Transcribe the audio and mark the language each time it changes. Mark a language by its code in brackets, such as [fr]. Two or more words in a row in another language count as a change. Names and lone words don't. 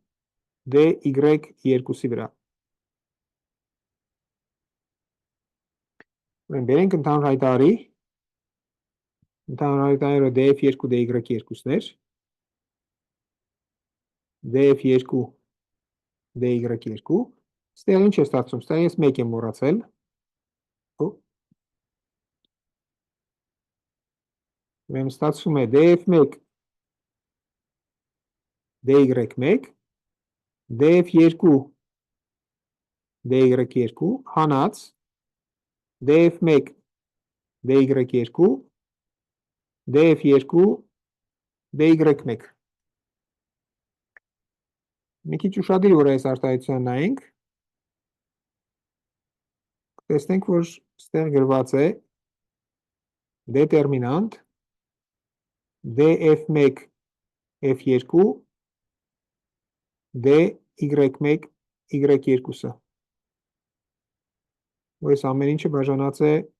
[hy] dy2-ի վրա։ Ուրեմն բերենք ընդհանուր հայտարարի, ընդհանուր հայտարարը df2 dy2-ներ, df2 dy2, ստեղ ինչ է ստացվում, ստեղ ես 1 եմ մոռացել, ուրեմն ստացվում է df1 dy1 df2 dy2 հանած df1 dy2 df2 dy1 մի քիչ ուշադիր որ այս արտահայտությունը նայենք տեսնենք որ ստեղ գրված է դետերմինանտ df1 f2 dy1 y2-ը ու այս ամեն ինչը բաժանած է